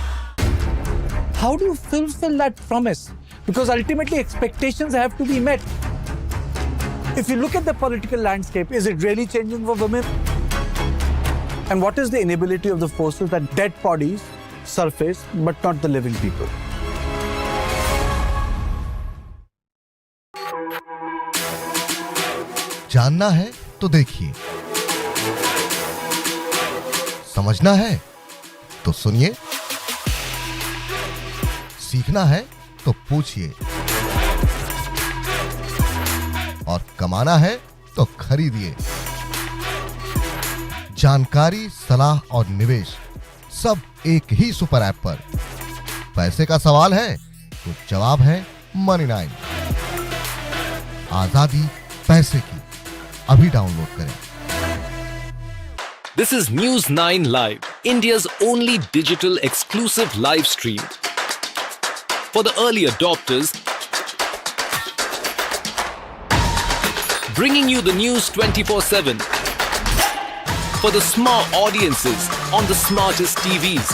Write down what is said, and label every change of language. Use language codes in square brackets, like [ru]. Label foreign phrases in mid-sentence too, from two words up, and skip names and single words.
[en] How do you fulfill that promise? Because ultimately expectations have to be met. If you look at the political landscape, is it really changing for women? And what is the inability of the forces that dead bodies surface but not the living people? [hi] जानना है तो देखिए, समझना है तो सुनिए, सीखना है तो पूछिए और कमाना है तो खरीदिए. जानकारी, सलाह और निवेश सब एक ही सुपर ऐप पर. पैसे का सवाल है तो जवाब है Money9. आजादी पैसे की. अभी डाउनलोड करें. [en] This is News9 Live, India's only digital exclusive live stream. For the early adopters, bringing you the news 24/7. For the smart audiences on the smartest TVs.